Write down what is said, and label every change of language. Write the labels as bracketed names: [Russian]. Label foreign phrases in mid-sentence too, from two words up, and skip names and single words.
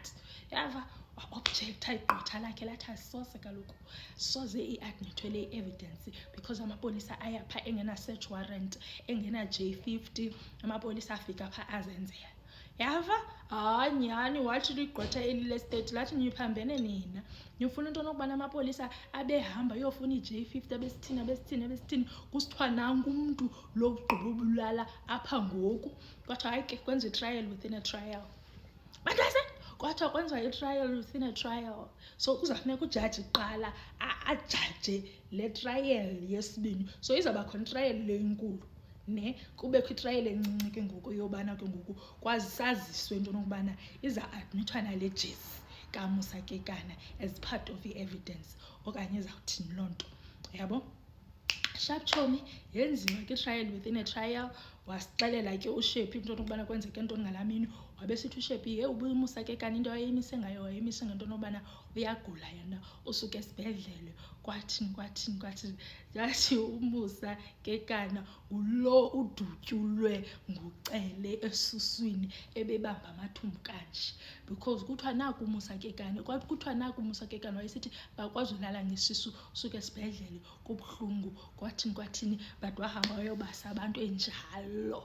[Xhosa] Yava wa-objector igqwetha lakhe lathi asose kaloku soze iadmithwe le evidence because amapolisa ayapha engena- [English] search warrant, [Xhosa] engena-J50, amapolisa afika phaa azenzela. Yava hayi nyhani wathi ligqwetha eli lestate lathi niphambene nina nifuna into nokubana amapolisa abehamba yofuna i-J50 abesithini kusithiwa nanku umntu lo ugqiba ubulala apha ngoku. Kwathiwa hayi ke kwenziwa i- [English] trial within a trial. [Xhosa] Bantase kwathiwa kwenziwa i- [English] trial within a trial, [Xhosa] so kuzawufuneka ujaji kuqala ajaje le trial yesibini. So izawuba khona itrial le inkulu ne kubekho itrial encinci ke ngoku yobana ke ngoku kwazisaziswe into nokubana iza-admithwa nale jezi kaMusa Kekana [English] as part of [Xhosa] i-evidence okanye izawuthini loo nto, yabo. Sharp chomi yenziwa ke [English] trial within a trial. [Xhosa] Wasixelela ke ushepi into nokubana kwenzeke ntoni ngalaa mini. Wabesithi ushepi uMusa Kekana into wayemise ngayo wayemise ngento nokubana uyagula yena usuke esibhedlele kwathini. Yathi uMusa Kekana ngulo udutyulwe ngucele esuswini ebebamba amathumbu kanje because kuthiwa naku uMusa Kekana wayesithi bakwazi ulala ngesisu usuke esibhedlele kubuhlungu kwathini but wahamba wayobasa abantu enjalo.